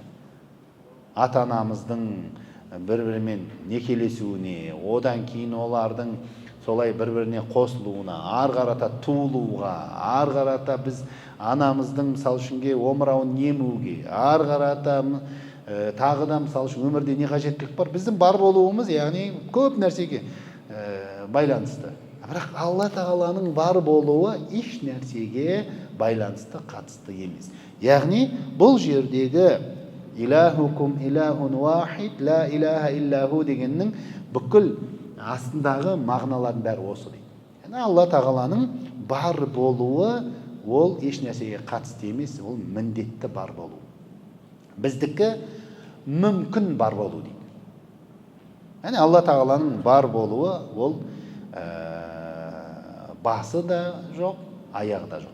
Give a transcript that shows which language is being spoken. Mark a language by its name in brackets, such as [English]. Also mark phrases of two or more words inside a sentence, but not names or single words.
[Kazakh] Ата-анамыздың бір-бірімен некелесуіне, одан кейін олардың солай бір-біріне қосылуына, ары қарата туылуға, ары қарата біз анамыздың мысалы үшінге омырауын емуге, ары қарата тағы да мысалы үшін өмірде не қажеттілік бар, біздің бар болуымыз, яғни көп нәрсеге байланысты. Бірақ Алла тағаланың бар болуы еш нәрсеге байланысты, қатысты емес. Яғни бұл жердегі [Arabic] إلهكم إله واحد لا إله إلا هو [Kazakh] дегеннің бүкіл астындағы мағыналардың бәрі осы дейді. Яғни Алла тағаланың бар болуы ол еш нәрсеге қатысты емес, ол міндетті бар болу. Біздікі мүмкін бар болу дейді. Яғни Алла тағаланың бар болуы ол басы да жоқ, аяғы да жоқ.